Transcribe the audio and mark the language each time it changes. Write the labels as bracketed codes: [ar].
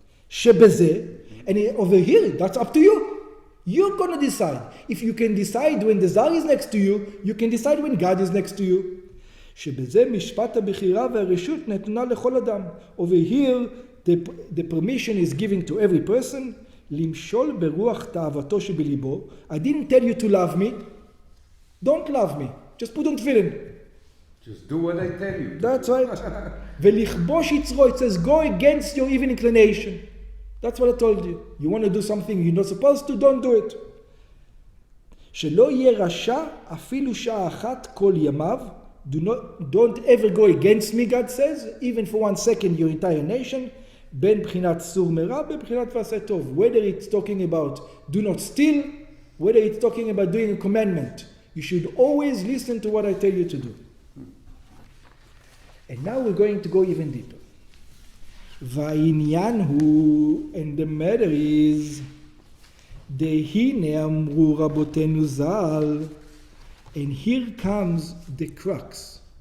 [en] שבזה, and over here, that's up to you. You're going to decide. If you can decide when the Zar is next to you, you can decide when God is next to you. [he] שבזה משפט הבחירה והרשות נתונה לכל אדם. [en] Over here, the permission is given to every person. [he] למשול ברוח תאוותו שבליבו. [en] I didn't tell you to love me. Don't love me. Just put on tefillin. Just do what I tell you. That's right. [he] ולכבוש יצרו, [en] it says go against your evil inclination. That's what I told you. You want to do something you're not supposed to, don't do it. [he] שלא יהיה רשע אפילו שעה אחת כל ימיו. [en] Don't ever go against me, God says, even for 1 second, your entire nation. [he] בין בחינת סור מרע, בין בחינת ועשה טוב. [en] Whether it's talking about do not steal, whether it's talking about doing a commandment. You should always listen to what I tell you to do. And now we're going to go even deeper. [he] והעניין הוא, [en] and the matter is, [he] דהנה אמרו רבותינו ז"ל, [en] and here comes the crux.